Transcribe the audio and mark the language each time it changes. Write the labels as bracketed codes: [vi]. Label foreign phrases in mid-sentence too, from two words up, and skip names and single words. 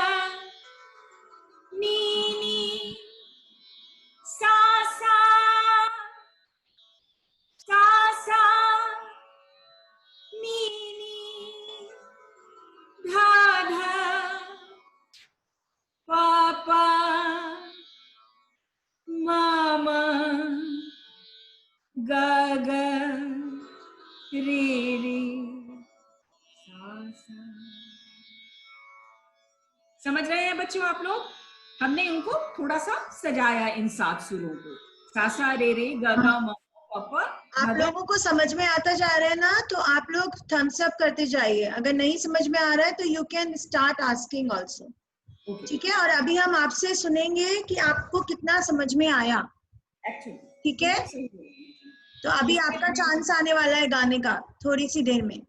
[hi] नी नी सा सा सा सा नी नी ध ध प प म म ग ग रे रे सा सा। समझ रहे हैं बच्चों आप लोग? हमने इनको थोड़ा सा सजाया, इन 7 सुरों को, सा सा रे रे ग ग म प प आप ध ध। लोगों को समझ में आता जा रहा है ना, तो आप लोग [en] thumbs up [hi] करते जाइए। अगर नहीं समझ में आ रहा है तो [en] you can start asking also. [hi] ठीक है, और अभी हम आपसे सुनेंगे कि आपको कितना समझ में आया। ठीक है, तो अभी आपका चांस आने वाला है गाने का थोड़ी सी देर में,